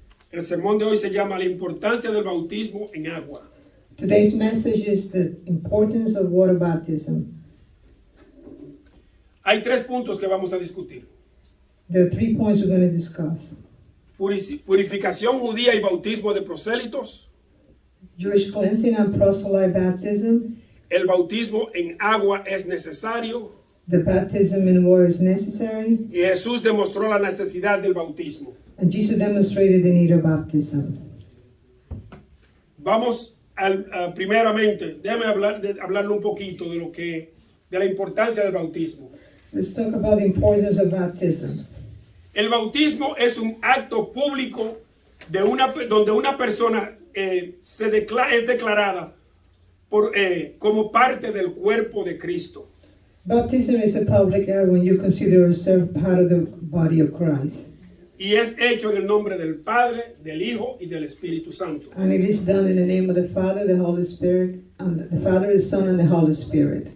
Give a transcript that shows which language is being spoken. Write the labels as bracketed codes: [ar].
[es] El sermón de hoy se llama La importancia del bautismo en agua. [en] Today's message is the importance of water baptism. [es] Hay 3 puntos que vamos a discutir. [en] There are 3 points we're going to discuss. [es] Purificación judía y bautismo de prosélitos. [en] Jewish cleansing and proselyte baptism. [es] El bautismo en agua es necesario. [en] The baptism in water is necessary. [es] Y Jesús demostró la necesidad del bautismo. [en] And Jesus demonstrated the need of baptism. [es] Vamos primeramente, déjame hablarle un poquito de la importancia del bautismo. [en] Let's talk about the importance of baptism. [es] El bautismo es un acto público donde una persona es declarada como parte del cuerpo de Cristo. [en] Baptism is a public act when you consider yourself part of the body of Christ. [es] Y es hecho en el nombre del Padre, del Hijo y del Espíritu Santo. [en] And it is done in the name of the Father, the Holy Spirit, and the Father, the Son, and the Holy Spirit.